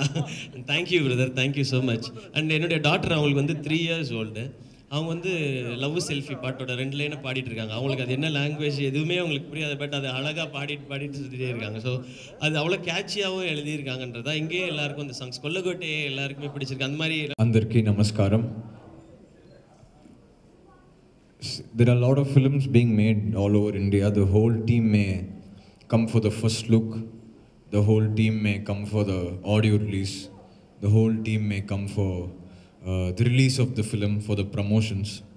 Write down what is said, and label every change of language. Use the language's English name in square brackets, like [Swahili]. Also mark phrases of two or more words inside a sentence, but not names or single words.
[English] Thank you brother, thank you so much. And [Tamil] என்னுடைய டாட்டர் அவங்களுக்கு வந்து 3 [English] years old. [Tamil] அவங்க வந்து லவ் செல்ஃபி பாட்டோட 2 லைனை பாடிட்டு இருக்காங்க. அவங்களுக்கு அது என்ன லாங்குவேஜ் எதுவுமே அவங்களுக்கு புரியாது. பட் அது அழகாக பாடிட்டு சுற்றிட்டே இருக்காங்க. ஸோ அது அவ்வளோ கேட்சியாகவும் எழுதியிருக்காங்கன்றதா இங்கேயே எல்லாருக்கும் அந்த சாங்ஸ் கொல்லகோட்டே எல்லாருக்குமே பிடிச்சிருக்கு. அந்த மாதிரி [Telugu] అందరికీ నమస్కారం. [English] There are a lot of films being made all over India. The whole team may come for the first look. The whole team may come for the audio release. The whole team may come for the release of the film, for the promotions.